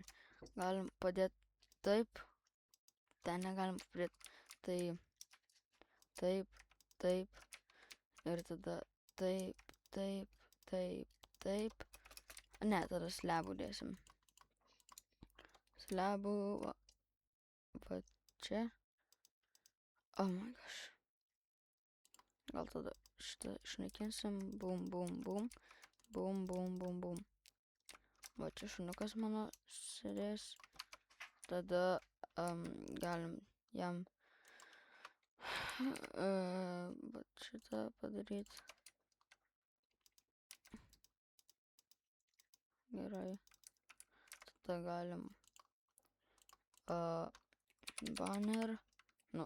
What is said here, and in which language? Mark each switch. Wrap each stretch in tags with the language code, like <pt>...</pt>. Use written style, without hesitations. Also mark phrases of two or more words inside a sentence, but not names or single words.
<lt>Galim padėti taip. Ten negalim padėti. Taip. Ir tada taip. Ne, tada slebų dėsim. slebų, va čia.</lt> <en>Oh my gosh.</en> <lt>Gal tada šitą išnaikinsim. Bum, bum, bum. Bum, bum, bum, bum. Va čia šuniukas mano sėdės. Tada galim jam va šitą padaryti. Gerai. Tada galim banner. Nu.</lt>